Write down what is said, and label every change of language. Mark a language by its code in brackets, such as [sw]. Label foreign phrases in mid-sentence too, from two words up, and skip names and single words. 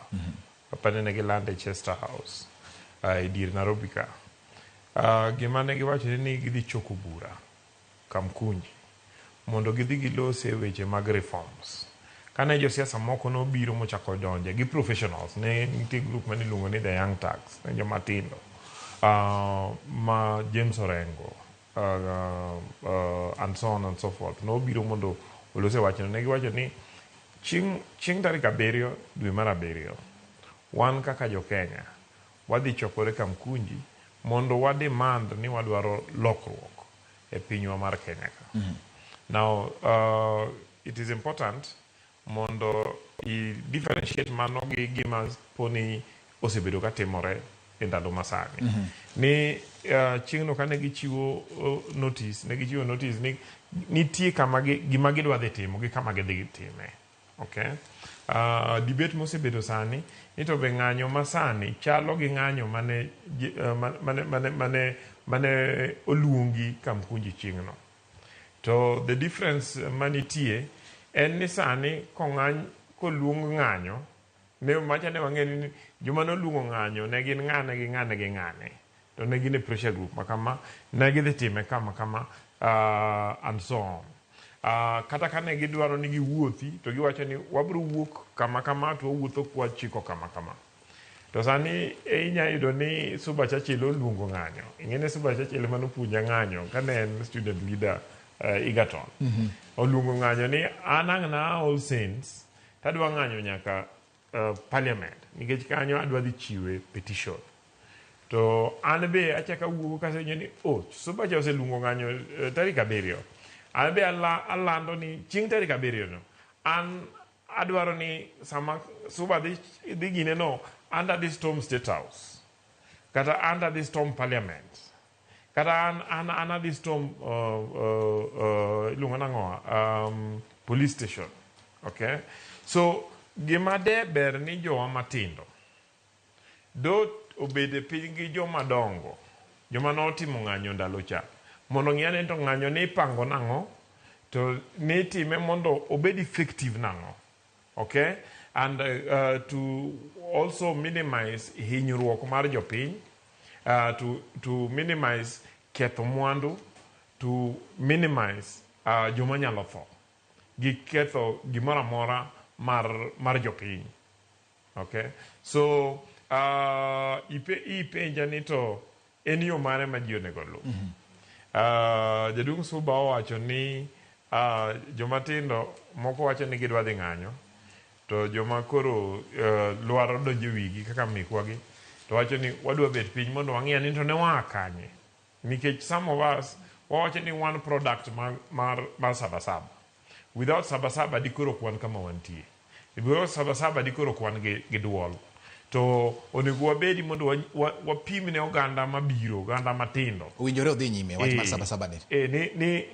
[luo] Kapane ne gilande Chester House e dir Nairobi ka. Gima ne giwacho ni gidhi choko bura Kamkunji mondo gidhi gilose weche mag reforms. Kane josiasa moko no biro mochako donje gi professionals ne nitie group mane iluongo ni [en] the young tax [luo] ne joma tindo ma James Orengo [en] and so on and so forth [luo] no biro mondo olose wachno. Ne giwacho ni chieng' tarik 7 dwe mar 7 wan kaka jo Kenya wadhi chokore Kamkunji mondo wademand ni wadwaro lokruok e pinywa mar Kenya ka. [en] Now, it is important [luo] mondo [en] I differentiate [luo] mano gi gima poni osebedo ka timore e ndalo masani. Ni chieng'no kane gichiwo notice ni nitie kama gima gidwa dhi timo gi kama gidhi time. Okay? Debate mosebedo sani ni to be ng'anyo masani chalo gi ng'anyo mane oluongi Kamkunji chieng'no. To [en] the difference [luo] manitie en ni sani koluong ng'anyo ne macha ne wang'eni ni joma noluongo ng'anyo ne gin ng'ane to ne gin e [en] pressure group [luo] makama ne gidhi time kama [en] and so on. [luo] Kata kane gidwaro ni giwuothi to giwacho ni wabiro wuok kama to wawuotho kwa chiko kama. To sani inya yudo ni Suba Churchill oluongo ng'anyo. Ing'ene Suba Churchill manopuonja ng'anyo kane en student leader Egerton. Oluongo ng'anyo ni anang'na All Saints tadwa ng'anyo nyaka parliament nikech kanyo adwa dhi chiwe petition. To an be achaka wuogo kasenyo ni Suba Cha oseluongo ng'anyo tarik 7. An be alando ni chieng' tarik 7 no an adwaro ni sama Suba dhi gine no [en] under the storm state house [luo] kata [en] under the storm parliament [luo] kata an [en] this storm police station. [luo] Okay? So gima de ber ni jowa matindo do obede piny gi joma dongo joma notimo ng'anyo ndalo cha mondo ng'iyane to ng'anyo ni ipango nang'o to ni time mondo obed effective nang'o. Okay? [en] And to also minimize [luo] hinyruok mar jopiny, [en] to minimize [luo] ketho mwandu, [en] to minimize [luo] joma nyalo tho gi ketho gimoro amora mar jopiny. Okay? So ipenja ni to en yo mare ma ji onego luw. Jaduong' Suba owacho ni joma tindo moko wacho ni gidwa dhi ng'anyo to joma koro lwaro donjo wigi kaka mikwagi to wacho ni wadwa bet piny mondo wang'e ni to ne waa kanye nikech [en] some of us [luo] wawacho ni [en] one product [luo] mar sabasaba. Without sabasaba dikoro kwan kama wantie. Without sabasaba dikoro kwan gi duol. To onego wabedi mondo wapim ne oganda mabiro, oganda matindo. Owinjore odhi nyime wach mar sabasaba ni.